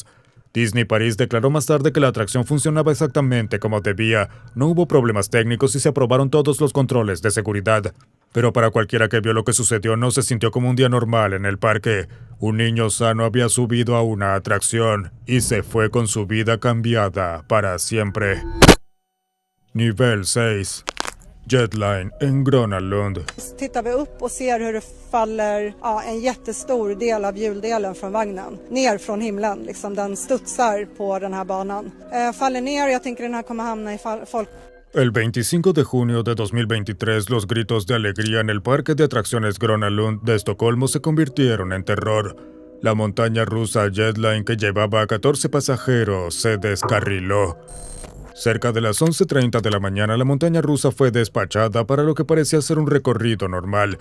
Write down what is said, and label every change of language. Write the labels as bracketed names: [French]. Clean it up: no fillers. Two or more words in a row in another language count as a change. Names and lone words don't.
[Spanish] Disney París declaró más tarde que la atracción funcionaba exactamente como debía, no hubo problemas técnicos y se aprobaron todos los controles de seguridad. Pero para cualquiera que vio lo que sucedió no se sintió como un día normal en el parque. Un niño sano había subido a una atracción y se fue con su vida cambiada para siempre. Nivel 6. Jetline en Gröna Lund. [Swedish] Tittar vi upp och ser hur det faller en jättestor del av hjuldelen från vagnen. Ner från himlen, liksom den studsar på den här banan. Faller ner, jag tänker den här kommer hamna i folk. [Spanish] El 25 de junio de 2023, los gritos de alegría en el parque de atracciones Gröna Lund de Estocolmo se convirtieron en terror. La montaña rusa Jetline, que llevaba a 14 pasajeros, se descarriló. Cerca de las 11:30 de la mañana, la montaña rusa fue despachada para lo que parecía ser un recorrido normal.